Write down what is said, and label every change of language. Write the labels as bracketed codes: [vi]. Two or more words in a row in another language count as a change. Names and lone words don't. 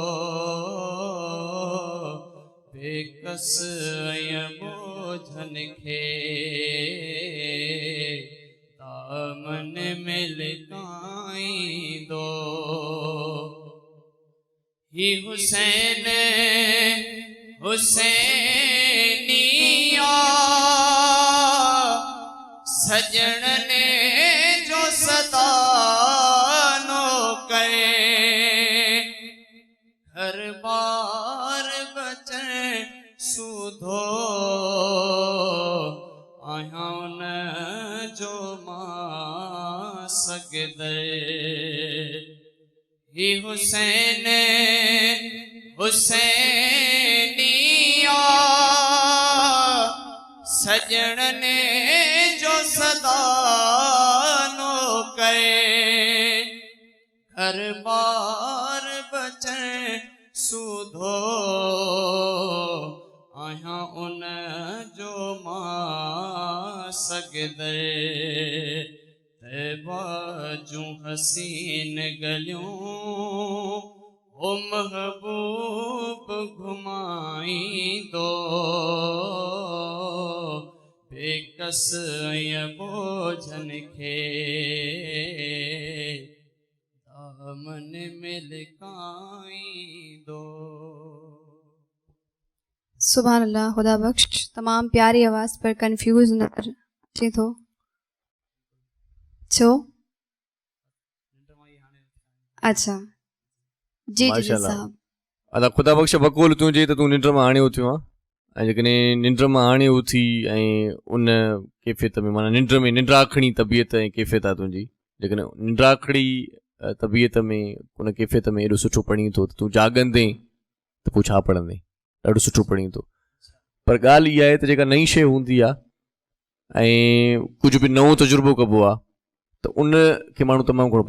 [sd] बेकस ऐं बोझन खे दामन में लिकाईंदो ही हुसैन हुसैनिया सजणने जो सदानो करे घर बार बचन सुधो आहियां उन जो मां सगदे ही हुसैन हुसैनिया सजणने जो सदानो करे घर बार बचन सुधो आहियां उन जो मां सगदे तैबा जूं हसीन गलियूं ओ महबूब घुमाईंदो बेकस ऐं बोझन खे दामन में लिकाईंदो [ar] سبحان الله [sd] खुदा बख्श तमाम प्यारी आवाज़ पर कंफ्यूज नज़र अचे थो छो अच्छा जी जी माशाल्लाह साहब अदा ख़ुदा बख़्श बक़ौल तूं चई त तूं निंड मां हाणे उथियो आहे ऐं जेकॾहिं निंड मां हाणे उथी ऐं उन कैफ़ियत में माना निंड्राखणी तबियत ऐं कैफ़ियत आहे तुंहिंजी जेकॾहिं निंड्राखड़ी तबियत में उन कैफ़ियत में एॾो सुठो पढ़ी थो त तूं जाॻंदे त पोइ छा पढ़ंदे ॾाढो सुठो पढ़ी थो पर ॻाल्हि इहा आहे त जेका नई शइ हूंदी आहे ऐं कुझु बि नओं तजुर्बो कबो आहे त उन खे माण्हू तमामु घणो